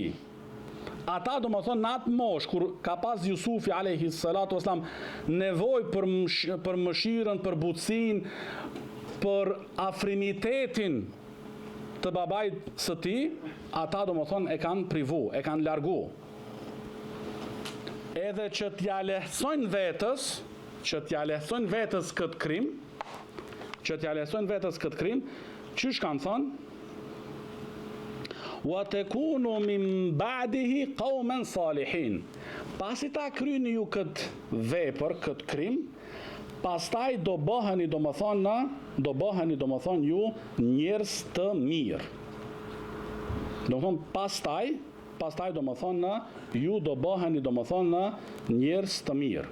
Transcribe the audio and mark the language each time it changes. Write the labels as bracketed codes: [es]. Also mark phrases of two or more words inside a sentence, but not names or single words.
[sq] Ata domethënë në atë moshë kur ka pas Jusufi [ar] عليه الصلاة والسلام [sq] nevojë për mëshirën, për butësinë, për afrimitetin të babait së tij, ata domethënë e kanë privu, e kanë largu. Edhe që t'ja lehtësojnë vetës këtë krim, qysh kanë thënë? [ar] وتكونوا من بعده قوما صالحين. [sq] Pasi ta kryeni ju këtë vepër, këtë krim, pastaj do bëheni domethënë ju njerëz të mirë. Domethënë pastaj domethënë ju do bëheni domethënë njerëz të mirë.